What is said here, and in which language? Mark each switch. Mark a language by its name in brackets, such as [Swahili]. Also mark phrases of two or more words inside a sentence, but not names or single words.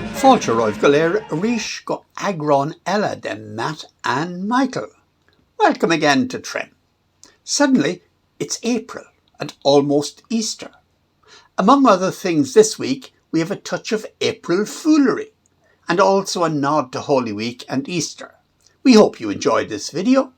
[Irish] Fáilte roimh go léir arís go agrán eile de Matt and Michael. [English] Welcome again to Trim. Suddenly, it's April and almost Easter. Among other things this week, we have a touch of April foolery and also a nod to Holy Week and Easter. We hope you enjoyed this video.